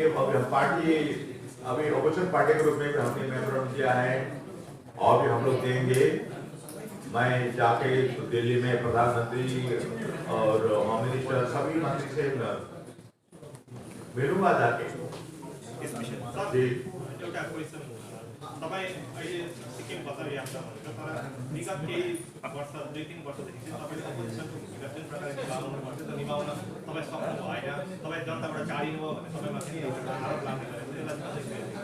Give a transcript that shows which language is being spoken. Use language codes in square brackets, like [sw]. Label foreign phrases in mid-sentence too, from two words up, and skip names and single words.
[hi] अभी हम पार्टी, अभी [en] opposition party [hi] के रूप में भी हमने मेमोरेंडम दिया है और भी हम लोग देंगे। मैं जाके दिल्ली में प्रधानमंत्री और [en] home minister [hi] सभी मंत्री से मिलूंगा जाके इस विषय में। जी [ne] एउटा क्वेसन तपाईँ अहिले सिक्किम बजार यात्रा भनेको तर विगत केही वर्ष 2-3 वर्षदेखि चाहिँ तपाईँले अपोजिसनको भूमिका जुन प्रकारले निभाउनु पर्छ त्यो निभाउन तपाईँ सक्नु भएन, तपाईँ जनताबाट टाढिनु भयो भने तपाईँमाथि एउटा आरोप लाग्ने गरेको त्यसलाई